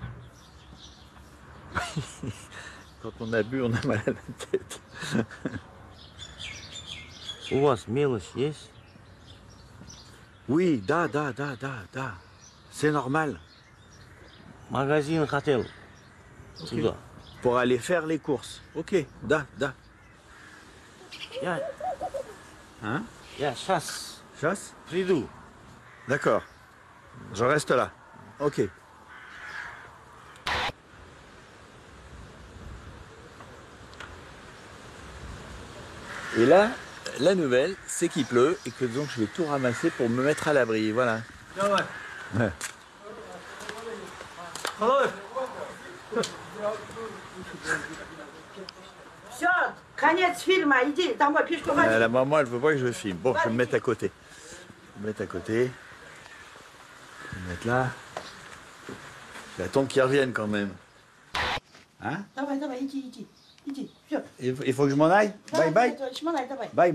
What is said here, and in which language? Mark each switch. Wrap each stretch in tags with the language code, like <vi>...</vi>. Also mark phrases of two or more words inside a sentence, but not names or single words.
<fr>Quand on a bu, on a mal à la tête.</fr> <ru>У вас мелочь есть?</ru> <fr>Oui, da. C'est normal.</fr> <ru>Магазин хотел.</ru> <fr>Okay. Pour aller faire les courses. Ok, da. Hein?</fr> <ru>Я сейчас</ru> <fr>Chasse?</fr> <ru>приду.</ru> <fr>D'accord. Je reste là. Ok. Et là, la nouvelle, c'est qu'il pleut et que donc je vais tout ramasser pour me mettre à l'abri. Voilà. Ouais.</fr> <ru>Все, конец фильма, иди домой, пешком.</ru> <fr>La maman, elle veut pas que je filme. Bon, je vais me mettre à côté. Je vais me mettre à côté. Je vais me mettre là. J'attends qu'ils reviennent quand même. Hein?</fr> <ru>Давай, иди. Все.</ru> <fr>Il faut que je m'en aille? Bye.</fr> <ru>Давай.</ru>